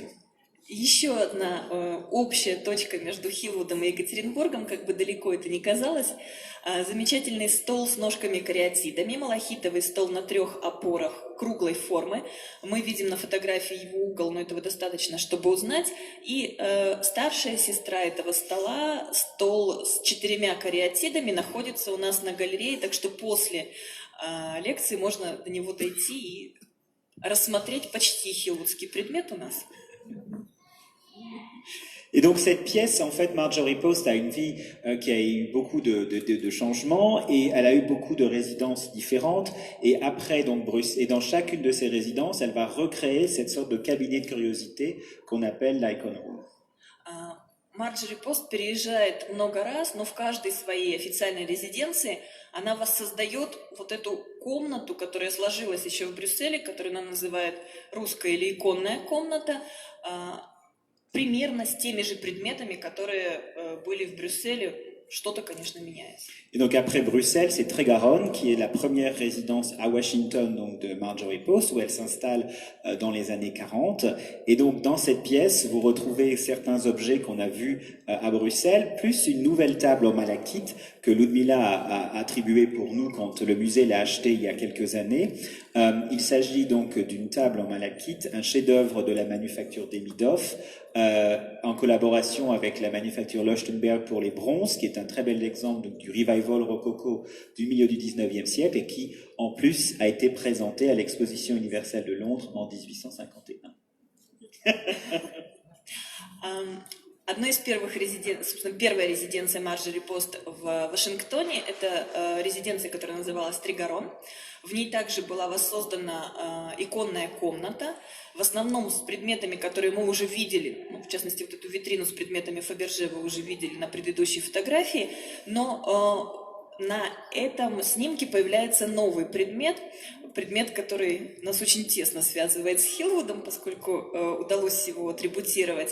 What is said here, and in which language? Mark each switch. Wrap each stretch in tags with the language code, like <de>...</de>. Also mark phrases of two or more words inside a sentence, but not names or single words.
<ru>Еще одна общая точка между Хиллвудом и Екатеринбургом, как бы далеко это ни казалось, замечательный стол с ножками-кариатидами, малахитовый стол на 3 опорах круглой формы. Мы видим на фотографии его угол, но этого достаточно, чтобы узнать. И старшая сестра этого стола, стол с 4 кариатидами, находится у нас на галерее, так что после лекции можно до него дойти и рассмотреть почти хиллвудский предмет у нас.</ru> <fr>Et donc cette pièce, en fait, Marjorie Post a une vie qui a eu beaucoup de changements, et elle a eu beaucoup de résidences différentes. Et après, donc et dans chacune de ces résidences, elle va recréer cette sorte de cabinet de curiosité qu'on appelle l'</fr> <en>Icon Room.</en> <ru>Марджори Пост переезжает много раз, но в каждой своей официальной резиденции она воссоздает вот эту комнату, которая сложилась еще в Брюсселе, которую она называет русская или иконная комната, примерно с теми же предметами, которые были в Брюсселе. Что-то, конечно, меняется.</ru> <fr>Et donc après Bruxelles, c'est Tregaronne qui est la première résidence à Washington donc de Marjorie Post, où elle s'installe dans les années 40. Et donc dans cette pièce, vous retrouvez certains objets qu'on a vus à Bruxelles, plus une nouvelle table en malachite que Ludmila a attribuée pour nous quand le musée l'a achetée il y a quelques années. Il s'agit donc d'une table en malachite, un chef-d'œuvre de la manufacture Demidov, en collaboration avec la manufacture Leuchtenberg pour les bronzes, qui est un très bel exemple du revival rococo du milieu du 19e siècle et qui, en plus, a été présenté à l'exposition universelle de Londres en 1851.</fr> <ru>Одной из первых резиденций, собственно, первая резиденция Марджори Пост в Вашингтоне, это резиденция, которая называлась Трегарон. В ней также была воссоздана иконная комната, в основном с предметами, которые мы уже видели, ну, в частности, вот эту витрину с предметами Фаберже вы уже видели на предыдущей фотографии, но на этом снимке появляется новый предмет, который нас очень тесно связывает с Хиллвудом, поскольку удалось его атрибутировать.</ru>